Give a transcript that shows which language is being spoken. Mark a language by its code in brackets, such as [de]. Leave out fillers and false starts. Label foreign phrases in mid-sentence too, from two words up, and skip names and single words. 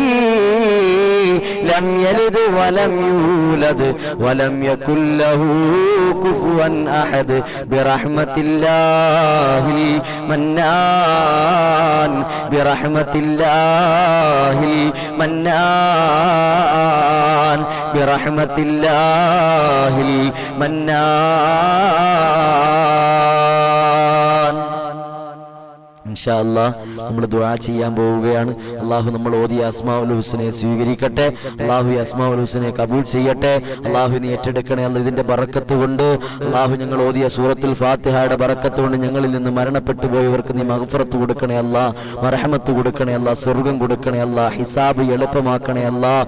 [ar] لم يلد ولم يولد ولم يكن له كفوا أحد برحمة الله المنان برحمة الله المنان برحمة الله المنان إن شاء الله [ml] നമ്മൾ ദുആ ചെയ്യാൻ പോവുകയാണ്. അല്ലാഹു നമ്മൾ ഓതിയ [ar] الأسماء الحسنى [ml] സ്വീകരിക്കട്ടെ. അല്ലാഹു ഈ [ar] الأسماء الحسنى [ml] കബൂൽ ചെയ്യട്ടെ. അല്ലാഹു നീ ഏറ്റെടുക്കണേ അല്ലാഹ്. ഇതിന്റെ ബറക്കത്ത് കൊണ്ട് അല്ലാഹു ഞങ്ങൾ ഓതിയ സൂറത്തുൽ ഫാത്തിഹയുടെ ബറക്കത്ത് കൊണ്ട് ഞങ്ങളിൽ നിന്ന് മരണപ്പെട്ടു പോയവർക്ക് നീ മഗ്ഫിറത്ത് കൊടുക്കണേ അല്ലാഹ്, മർഹമത്ത് കൊടുക്കണേ അല്ലാഹ്, സ്വർഗ്ഗം കൊടുക്കണേ അല്ലാഹ്, ഹിസാബ് എളുപ്പമാക്കണേ അല്ലാഹ്.